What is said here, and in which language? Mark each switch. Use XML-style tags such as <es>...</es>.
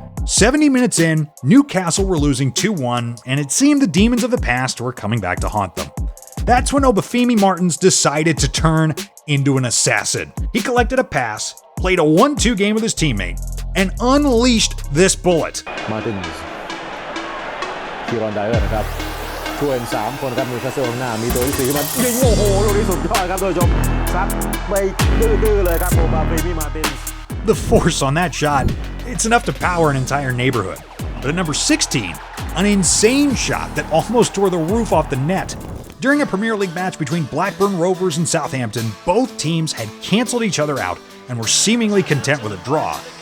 <en>70 minutes in, Newcastle were losing 2-1, and it seemed the demons of the past were coming back to haunt them. That's when Obafemi Martins decided to turn into an assassin. He collected a pass, played a 1-2 game with his teammate, and unleashed this bullet.</en> <th>Martins คีรอนไดเออร์นะครับช่วย3คนครับนิวคาสเซิลข้างหน้ามีตัวที่4ขึ้นมายิงโอ้โหลูกนี้สุดยอดครับท่านผู้ชมซัดไปดื้อๆเลยครับโอบาเฟมิมาร์ตินส์</th> <en>The force on that shot, it's enough to power an entire neighborhood. But at number 16, an insane shot that almost tore the roof off the net. During a Premier League match between Blackburn Rovers and Southampton, both teams had cancelled each other out and were seemingly content with a draw.</en>